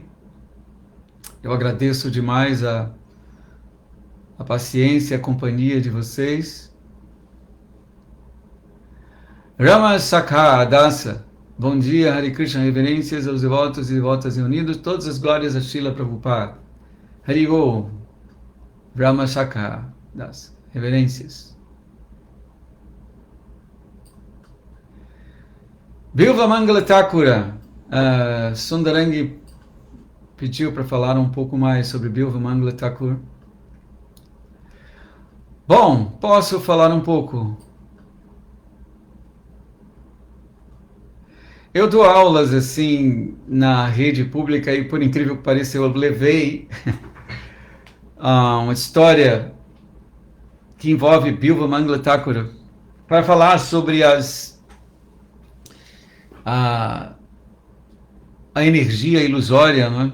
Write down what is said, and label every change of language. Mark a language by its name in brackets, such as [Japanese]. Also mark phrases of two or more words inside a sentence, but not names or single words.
[Portuguese] Eu agradeço demais a paciência e a companhia de vocês. Rama Sakha Dasa. Bom dia, Hare Krishna, reverências aos devotos e devotas reunidos, todas as glórias a Srila Prabhupada. Hari Om. Rama Sakha Dasa. Reverências. Bilva Mangala Thakura. Sundarangi pediu para falar um pouco mais sobre Bilva Mangala Thakur. Bom, posso falar um pouco. Eu dou aulas assim na rede pública e, por incrível que pareça, eu levei uma história que envolve Bilva Mangala Thakur para falar sobre a energia ilusória, não é?